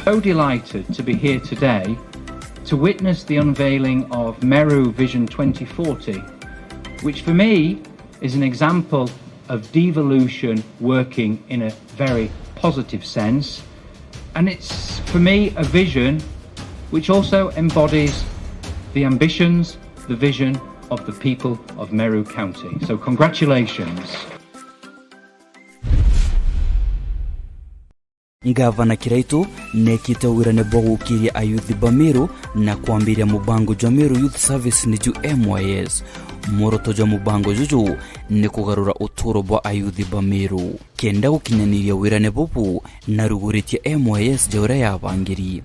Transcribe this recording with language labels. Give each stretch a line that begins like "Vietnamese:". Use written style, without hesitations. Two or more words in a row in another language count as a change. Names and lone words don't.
English: So delighted to be here today to witness the unveiling of Meru Vision 2040, which for me is an example of devolution working in a very positive sense. And it's, for me, a vision which also embodies the ambitions, the vision of the people of Meru County. So congratulations.
Meru: Ngavana Kiraitu nekite wirane bwa gukiria ayuthi ba Meru na kwambiria mubango jwa Meru Youth Service ni ju MYS. Moroto jwa mubango juju ni kugarura uturo bwa ayuthi ba Meru kenda gukinyaniria wirane bubu na ruguritie MYS jora ya bangiri.